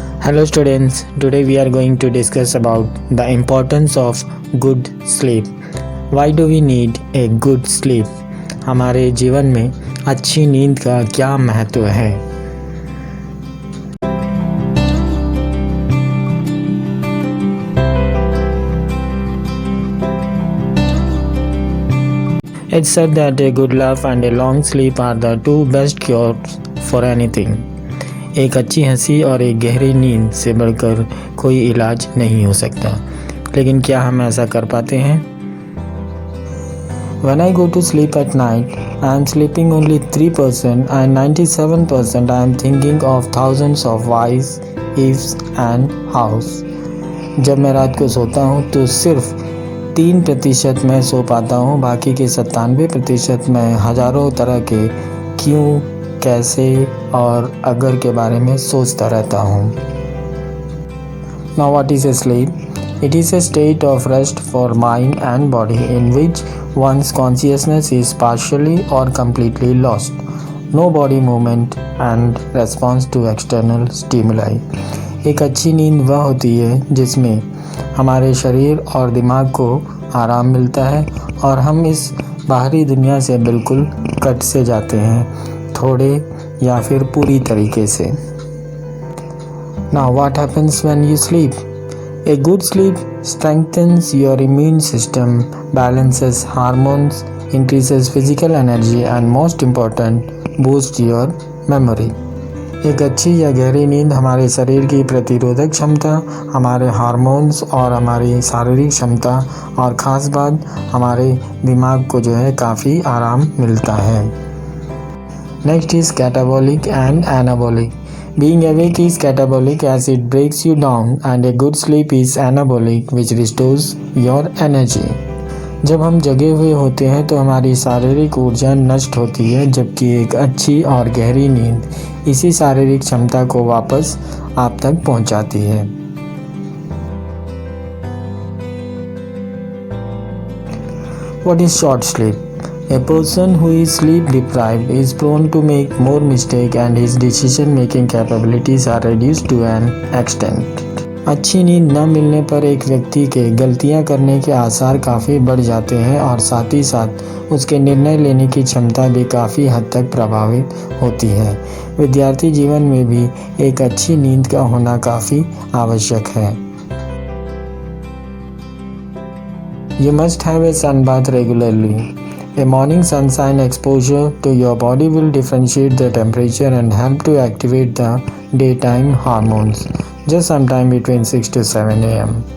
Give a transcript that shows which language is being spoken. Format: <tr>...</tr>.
<en>Hello students, today we are going to discuss about the importance of good sleep. Why do we need a good sleep?</en> <hi>हमारे जीवन में अच्छी नींद का क्या महत्व है?</hi> <en>It's said that a good laugh and a long sleep are the two best cures for anything.</en> <hi>एक अच्छी हंसी और एक गहरी नींद से बढ़कर कोई इलाज नहीं हो सकता, लेकिन क्या हम ऐसा कर पाते हैं?</hi> <en>When I go to sleep at night, I am sleeping only 3% and 97% I am thinking of thousands of whys, ifs and hows.</en> <hi>जब मैं रात को सोता हूँ तो सिर्फ 3% मैं सो पाता हूँ, बाकी के 97% मैं हजारों तरह के क्यों, कैसे और अगर के बारे में सोचता रहता हूँ।</hi> <en>Now what is a sleep? It is a state of rest for mind and body in which one's consciousness is partially or completely lost. No body movement and response to external stimuli.</en> <hi>एक अच्छी नींद वह होती है जिसमें हमारे शरीर और दिमाग को आराम मिलता है और हम इस बाहरी दुनिया से बिल्कुल कट से जाते हैं, थोड़े या फिर पूरी तरीके से।</hi> <en>Now what happens when you sleep? A good sleep strengthens your immune system, balances hormones, increases physical energy and most important, boosts your memory.</en> <hi>एक अच्छी या गहरी नींद हमारे शरीर की प्रतिरोधक क्षमता, हमारे हार्मोन्स और हमारी शारीरिक क्षमता और ख़ास बात हमारे दिमाग को जो है काफ़ी आराम मिलता है।</hi> <en>Next is catabolic and anabolic. Being awake is catabolic as it breaks you down and a good sleep is anabolic which restores your energy.</en> <hi>जब हम जगे हुए होते हैं तो हमारी शारीरिक ऊर्जा नष्ट होती है, जबकि एक अच्छी और गहरी नींद इसी शारीरिक क्षमता को वापस आप तक पहुंचाती है।</hi> <en>What is short sleep? A person who is sleep deprived is prone to make more mistakes and his decision making capabilities are reduced to an extent.</en> <hi>अच्छी नींद न मिलने पर एक व्यक्ति के गलतियां करने के आसार काफ़ी बढ़ जाते हैं और साथ ही साथ उसके निर्णय लेने की क्षमता भी काफ़ी हद तक प्रभावित होती है। विद्यार्थी जीवन में भी एक अच्छी नींद का होना काफ़ी आवश्यक है।</hi> <en>You must have a sun bath regularly. A morning sunshine exposure to your body will differentiate the temperature and help to activate the daytime hormones just sometime between 6 to 7 a.m.</en>